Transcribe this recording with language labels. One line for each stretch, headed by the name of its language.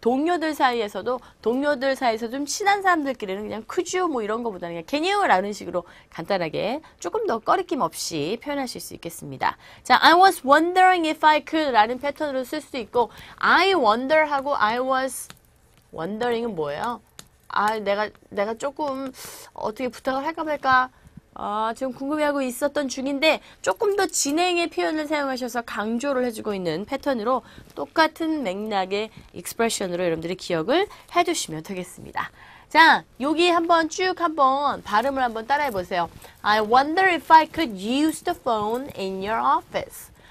Korean: 동료들 사이에서 좀 친한 사람들끼리는 그냥 could you 뭐 이런 거보다는 그냥 can you 라는 식으로 간단하게 조금 더 꺼리낌 없이 표현하실 수 있겠습니다. 자,
English: I was wondering if I could
Korean: 라는 패턴으로 쓸 수도 있고 I wonder 하고 I was wondering은 뭐예요? 내가 조금 어떻게 부탁을 할까 말까 지금 궁금해하고 있었던 중인데 조금 더 진행의 표현을 사용하셔서 강조를 해주고 있는 패턴으로 똑같은 맥락의 익스프레션으로 여러분들이 기억을 해두시면 되겠습니다. 자, 여기 한번 발음을 한번 따라해 보세요.
English: I wonder if I could use the phone in your office.